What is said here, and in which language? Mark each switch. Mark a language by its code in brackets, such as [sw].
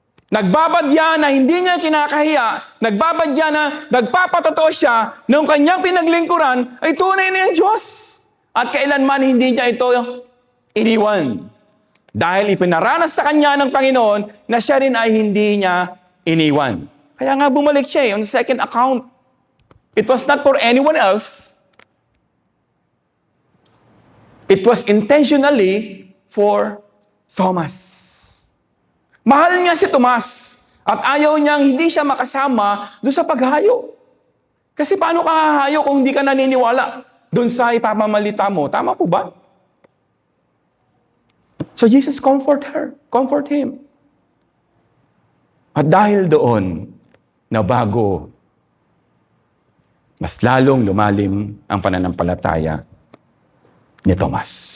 [tl] Nagbabadya na hindi niya kinakahiya, nagbabadya na nagpapatotoo siya nung kanyang pinaglingkuran ay tunay na yung Diyos. At kailanman hindi niya ito iniwan. Dahil ipinaranas sa kanya ng Panginoon na siya rin ay hindi niya iniwan. Kaya nga bumalik siya [en] on the second account. It was not for anyone else. It was intentionally for Thomas. [tl] Mahal niya si Tomas at ayaw niyang hindi siya makasama doon sa paghahayo. Kasi paano ka hahayo kung hindi ka naniniwala doon sa ipamamalita mo? Tama po ba? [en] So Jesus comfort him. [tl] At dahil doon, nabago, mas lalong lumalim ang pananampalataya ni Tomas.